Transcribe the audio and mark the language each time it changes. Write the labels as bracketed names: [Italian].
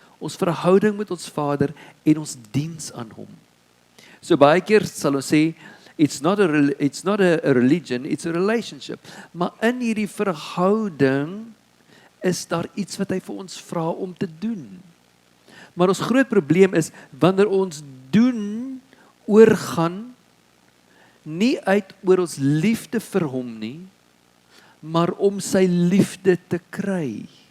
[Afrikaans] Ons verhouding met ons Vader en ons diens aan hom. So baie keer sal ons sê, [English] it's not a religion, it's a relationship. [Afrikaans] Maar in hierdie verhouding is daar iets wat hy vir ons vra om te doen. Maar ons groot probleem is, wanneer ons doen, oorgaan, nie uit oor ons liefde vir hom nie, maar om sy liefde te kry.